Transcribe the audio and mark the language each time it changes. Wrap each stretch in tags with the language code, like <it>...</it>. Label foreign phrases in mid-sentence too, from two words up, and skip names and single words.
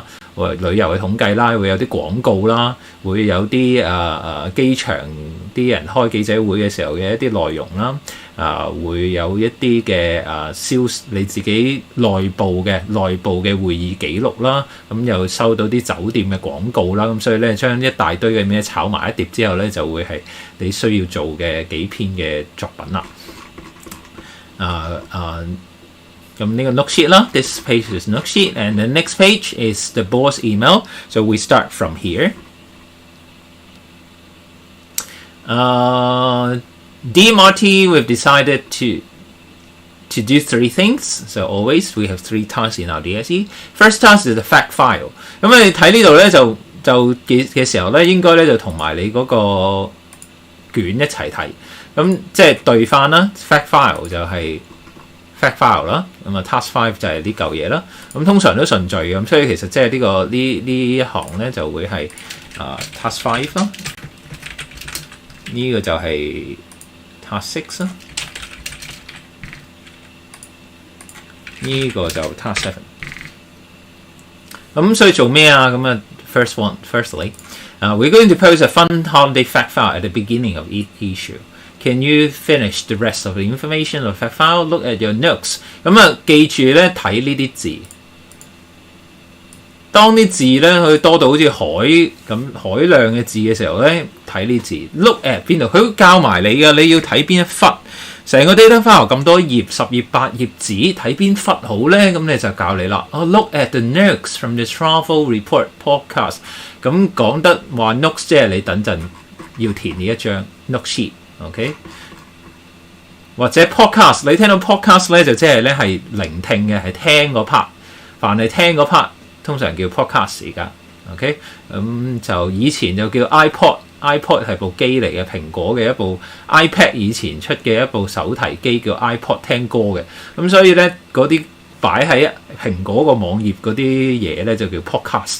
<yue>旅遊嘅統計啦，會有啲廣告啦，會有啲機場啲人開記者會嘅時候嘅一啲內容啦，會有一啲嘅你自己內部嘅會議記錄啦，咁又收到啲酒店嘅廣告啦，咁所以咧將一大堆嘅咩炒埋一碟之後咧，就會係你需要做嘅幾篇嘅作品啦。咁呢個</yue> <en>note sheet 啦 ，this page is note sheet, and the next page is the boss email. So we start from here. Dear Marty, we've decided to do 3 things. So always we have 3 tasks in our DSE. First task is the fact file.</en> <yue>咁你睇呢度咧就嘅時候咧，應該咧就同埋你嗰個卷一齊睇。咁即係對翻啦 ，</yue> <en>fact file</en> <yue>就係。</yue> <en>fact file</en> <yue>啦，咁task 5就係呢嚿嘢啦。咁通常都順序咁，所以其實即係呢一行咧就會係task 5啦。呢個就係 task 6啦。呢個就 task 7。咁所以做咩啊？</yue> <en>咁 firstly, we're going to post a fun holiday fact file at the beginning of each issue.Can you finish the rest of the information of fact file? Look at your notes.</en> <yue>咁記住咧睇呢啲字。當啲字咧佢多到好似海量嘅字嘅時候咧，睇呢字。</yue> <en>Look at</en> <yue>邊度？佢會教埋你㗎，你要睇邊一忽。成個</yue> <en>data file</en> <yue>咁多頁，10頁8頁紙，睇邊忽好咧？咁你就教你啦。</yue> <en>Look at the notes from the travel report podcast。</en> <yue>咁講得話 notes 即係你等陣要填呢一張</yue> <en>note sheet。</en> <yue>OK， 或者 podcast， 你聽到 podcast 咧就即係咧係聆聽嘅，係聽嗰 part。凡係聽嗰 part， 通常叫 podcast 而家。OK， 咁就以前就叫 iPod 係部機嚟嘅，蘋果嘅一部 iPad 以前出嘅一部手提機叫 iPod 聽歌嘅。咁所以咧嗰啲擺喺蘋果個網頁嗰啲嘢咧就叫 podcast。</yue>